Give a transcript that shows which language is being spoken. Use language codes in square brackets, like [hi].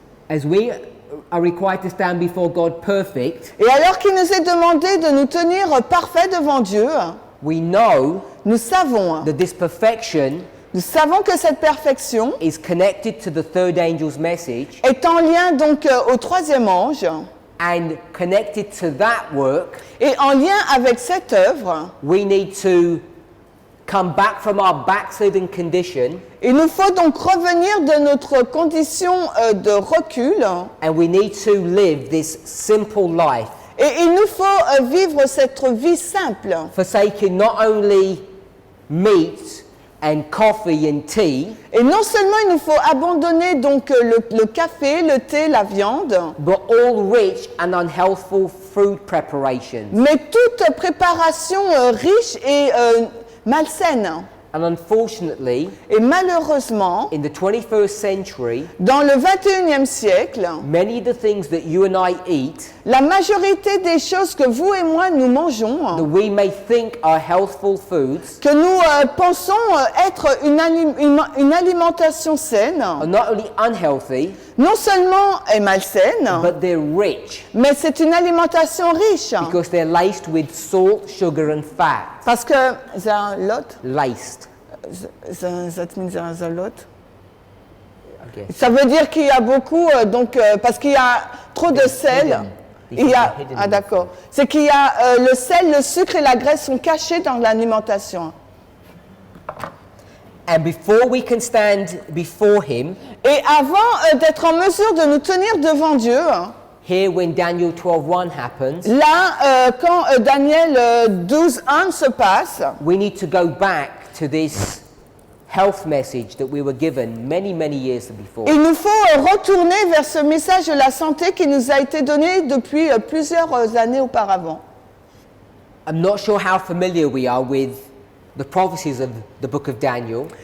[en] as we are required to stand before God perfect, [fr] Et alors qu'il nous est demandé de nous tenir parfaits devant Dieu, [en] we know [fr] nous savons [en] that this perfection [fr] que cette perfection [en] is connected to the third angel's message, [fr] est en lien donc au troisième ange [en] and connected to that work, [fr] et en lien avec cette œuvre. [en] we need to come back from our backslidden condition, [fr] Il nous faut donc revenir de notre condition de recul [en] and we need to live this simple life, [fr] et il nous faut vivre cette vie simple, [en] forsaking not only meat and coffee and tea, [fr] et non seulement il nous faut abandonner donc le café, le thé, la viande, [en] but all rich and unhealthful food preparations. [fr] mais toute préparation riche et malsaine. [en] And unfortunately, [fr] Et malheureusement, [en] in the 21st century, [fr] dans le 21e siècle, [en] many of the things that you and I eat, [fr] la majorité des choses que vous et moi nous mangeons, [en] that we may think are healthful foods, [fr] que nous pensons être une alimentation saine, [en] are not only unhealthy, [fr] non seulement est malsaine, [en] but they're rich [fr] mais c'est une alimentation riche. [en] because they're laced with salt, sugar, and fat. [fr] Parce que, [en] Laced. that means there's a lot. Okay. [fr] Ça veut dire qu'il y a beaucoup, parce qu'il y a trop de sel. [en] hidden. [fr] Il y a, [en] Hidden. [fr] ah d'accord. C'est qu'il y a le sel, le sucre et la graisse sont cachés dans l'alimentation. [en] And before we can stand before him, [fr] Et avant d'être en mesure de nous tenir devant Dieu, [en] here when Daniel 12:1 happens, [fr] là, quand Daniel 12:1 se passe, [en] we need to go back to this health message that we were given many, many years before. [fr] il nous faut retourner vers ce message de la santé qui nous a été donné depuis plusieurs années auparavant. [en] I'm not sure how familiar we are with the prophecies of the book of Daniel,